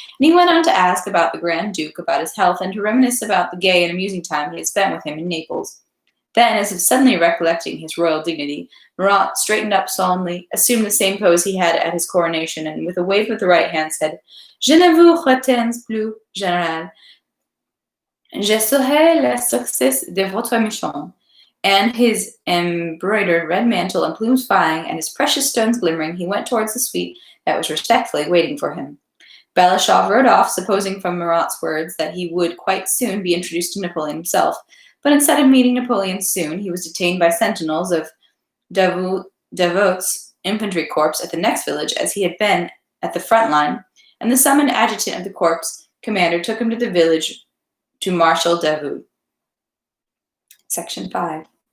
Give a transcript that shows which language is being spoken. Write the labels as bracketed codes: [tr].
[en] And he went on to ask about the Grand Duke, about his health, and to reminisce about the gay and amusing time he had spent with him in Naples. Then, as if suddenly recollecting his royal dignity, Marat straightened up solemnly, assumed the same pose he had at his coronation, and with a wave of the right hand said, [fr] "Je ne vous retiens plus, Général. Je serai le succès de votre mission." [en] And his embroidered red mantle and plumes flying, and his precious stones glimmering, he went towards the suite that was respectfully waiting for him. Balashov rode off, supposing from Marat's words that he would quite soon be introduced to Napoleon himself, but instead of meeting Napoleon soon, he was detained by sentinels of Davout's infantry corps at the next village, as he had been at the front line, and the summoned adjutant of the corps commander took him to the village to Marshal Davout. Section 5.